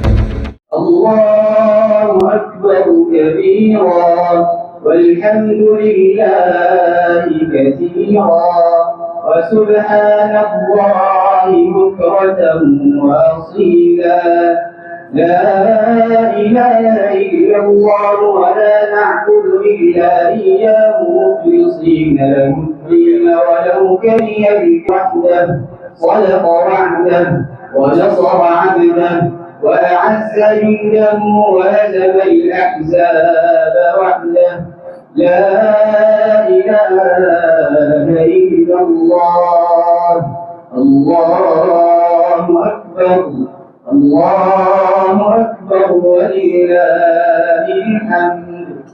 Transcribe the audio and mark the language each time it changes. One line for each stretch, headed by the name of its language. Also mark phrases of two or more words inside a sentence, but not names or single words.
Arabic: الله أكبر كبيرا والحمد لله كثيرا وسبحان الله بكرة وأصيلا لا إله إلا الله ولا نعبد إلا إياه مخلصين له الدين ولو كره وحده صدق وعده ونصر عبده وأعز جنده وهزم الأحزاب وحده لا إله إلا الله الله أكبر الله أكبر ولله الحمد